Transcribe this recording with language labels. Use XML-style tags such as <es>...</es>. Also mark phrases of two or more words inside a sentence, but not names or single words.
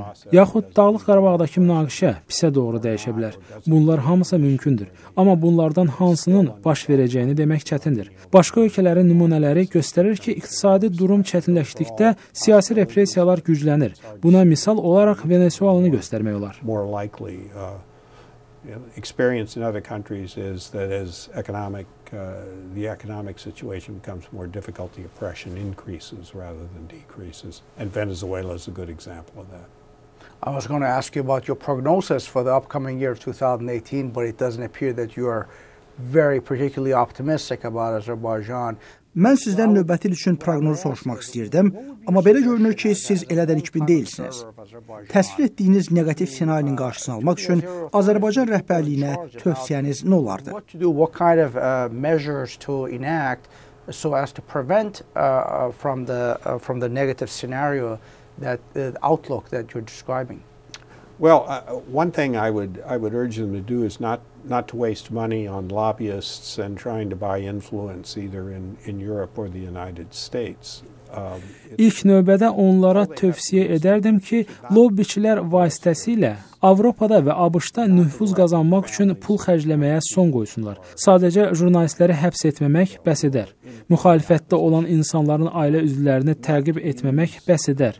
<az>Yaxud Dağlıq Qarabağdakı münaqişə pisə doğru dəyişə bilər. Bunlar hamısı mümkündür. Amma bunlardan hansının baş verəcəyini demək çətindir. Başqa ölkələrin nümunələri göstərir ki, iqtisadi durum çətinləşdikdə siyasi repressiyalar güclənir. Buna misal olaraq Venezuelanı göstərmək olar.</az> <en>Experience in other countries is that as the economic situation becomes more difficult, the oppression increases rather than decreases. And Venezuela is a good example of that. I was going to ask you about your prognosis for the upcoming year of 2018, but it doesn't appear that you are very particularly optimistic about Azerbaijan.</en> <az>Mən sizdən növbəti il üçün proqnozu soruşmaq istəyirdim, amma belə görünür ki, siz elə də nikbin deyilsiniz. Təsvir etdiyiniz neqativ ssenarinin qarşısını almaq üçün Azərbaycan rəhbərliyinə tövsiyəniz nə olardı?</az> <en>What kind of measures to enact so as to prevent from the negative scenario that outlook that you're describing? Well, one thing I would urge them to do is not to waste money on lobbyists and trying to buy influence either in Europe or the United States.</en> <az>İlk növbədə onlara tövsiyə edərdim ki, lobbiçilər vasitəsilə Avropada və ABŞ-da nüfuz qazanmaq üçün pul xərcləməyə son qoysunlar. Sadəcə jurnalistləri həbs etməmək bəs edər. Müxalifətdə olan insanların ailə üzvlərini təqib etməmək bəs edər.</az>